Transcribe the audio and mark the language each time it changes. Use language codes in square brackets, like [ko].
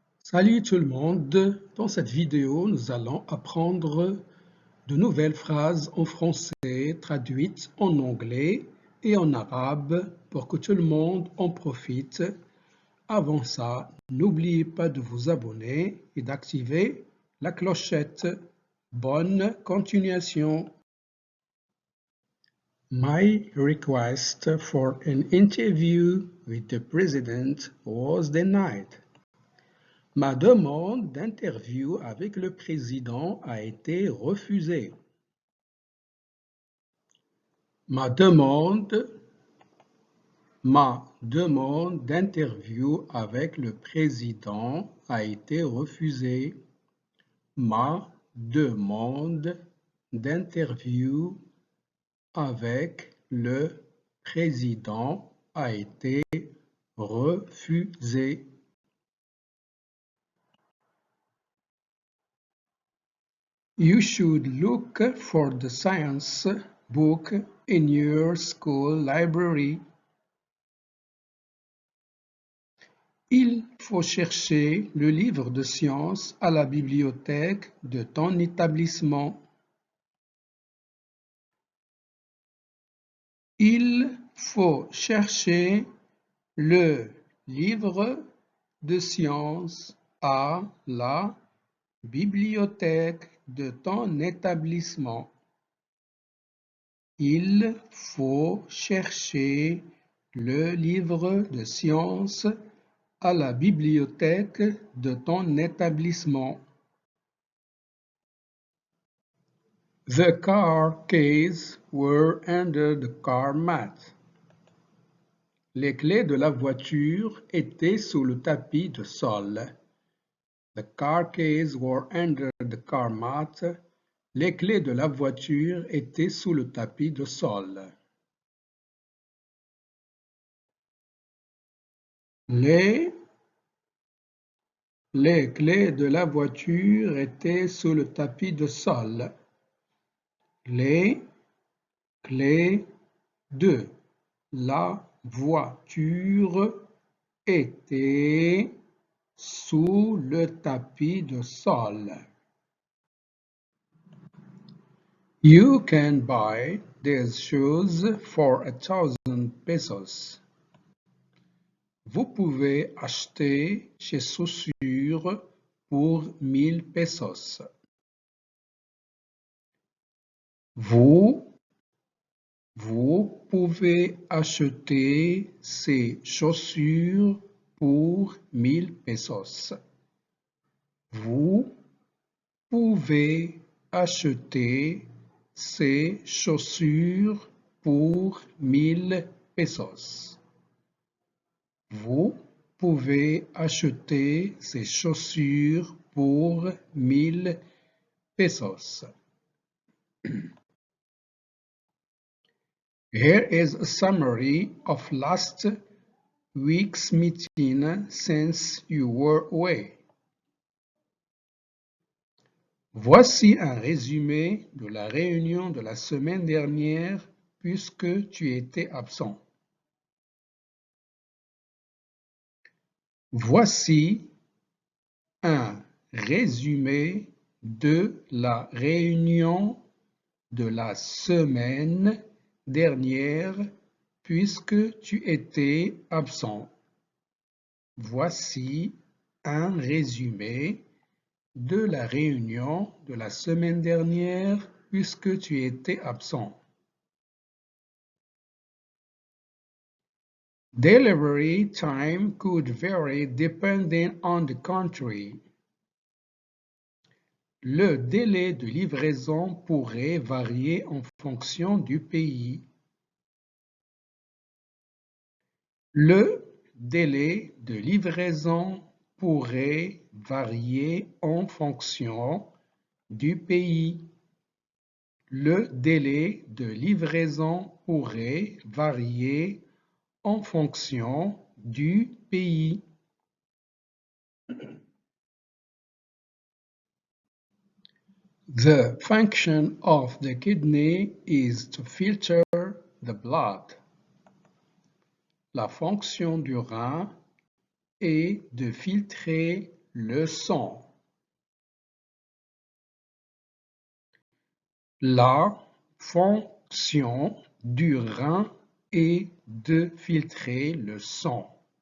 [fr] Salut tout le monde, dans cette vidéo nous allons apprendre de nouvelles phrases en français traduites en anglais et en arabe pour que tout le monde en profite. Avant ça, n'oubliez pas de vous abonner et d'activer la clochette. Bonne continuation. [en] My request for an interview with the president was denied. [fr] Ma demande d'interview avec le président a été refusée. Ma demande d'interview avec le président a été refusée. Ma demande d'interview avec le président a été refusée. [en] You should look for the science book in your school library. [fr] Il faut chercher le livre de sciences à la bibliothèque de ton établissement. Il faut chercher le livre de sciences à la bibliothèque de ton établissement. Il faut chercher le livre de sciences à la bibliothèque de ton établissement. [en] The car keys were under the car mat. [fr] Les clés de la voiture étaient sous le tapis de sol. [en] The car keys were under the car mat. [fr] Les clés de la voiture étaient sous le tapis de sol. Les clés de la voiture étaient sous le tapis de sol. Les clés de la voiture étaient sous le tapis de sol. [en] You can buy these shoes for 1,000 pesos. [fr] Vous pouvez acheter ces chaussures pour 1,000 pesos. Vous pouvez acheter ces chaussures pour 1,000 pesos. Vous pouvez acheter ces chaussures pour 1,000 pesos. Vous pouvez acheter ces chaussures pour 1,000 pesos. [en] Here is a summary of last week's meeting since you were away. [fr] Voici un résumé de la réunion de la semaine dernière puisque tu étais absent. Voici un résumé de la réunion de la semaine dernière puisque tu étais absent. Voici un résumé de la réunion de la semaine dernière puisque tu étais absent. [en] Delivery time could vary depending on the country. [fr] Le délai de livraison pourrait varier en fonction du pays. Le délai de livraison pourrait varier en fonction du pays. Le délai de livraison pourrait varier en fonction du pays. [en] The function of the kidney is to filter the blood. [fr] La fonction du rein est de filtrer le sang. La fonction du rein est de filtrer le sang.